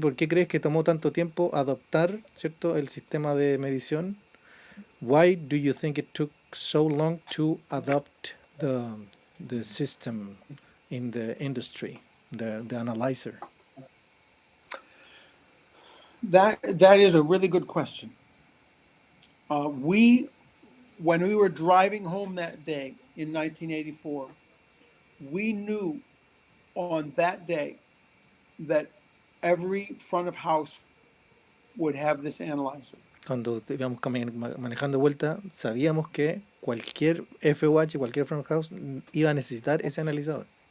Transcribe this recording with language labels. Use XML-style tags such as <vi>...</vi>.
<es>¿Por qué crees que tomó tanto tiempo adoptar, ¿cierto?, el sistema de medición?</es> <en>Why do you think it took so long to adopt the system in the industry, the analyzer? That is a really good question. When we were driving home that day in 1984, we knew on that day that every front of house would have this analyzer.</en> <es>Cuando íbamos manejando de vuelta, sabíamos que cualquier FUH, cualquier front house iba a necesitar ese analizador.</es>